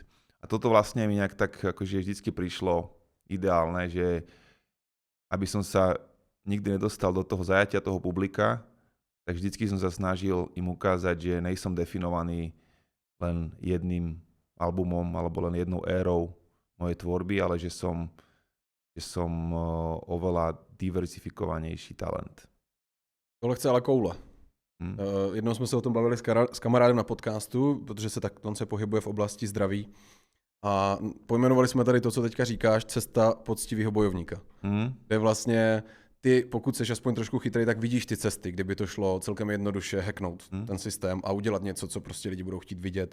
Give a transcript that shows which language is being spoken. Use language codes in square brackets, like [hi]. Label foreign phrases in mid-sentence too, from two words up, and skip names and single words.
[sk] A toto vlastne mi nejak tak akože vždycky prišlo ideálne, že aby som sa nikdy nedostal do toho zajatia toho publika, tak vždycky som sa snažil im ukázať, že nejsom definovaný len jedným albumom alebo len jednou érou mojej tvorby, ale že som že som oveľa diverzifikovanejší talent. [cs] Tohle chce ale koule. Jednou jsme se o tom bavili s kamarádem na podcastu, protože on se pohybuje v oblasti zdraví. A pojmenovali jsme tady to, co teďka říkáš, cesta poctivého bojovníka. Kde vlastně ty, pokud jsi aspoň trošku chytrý, tak vidíš ty cesty, kdyby to šlo celkem jednoduše hacknout ten systém a udělat něco, co prostě lidi budou chtít vidět.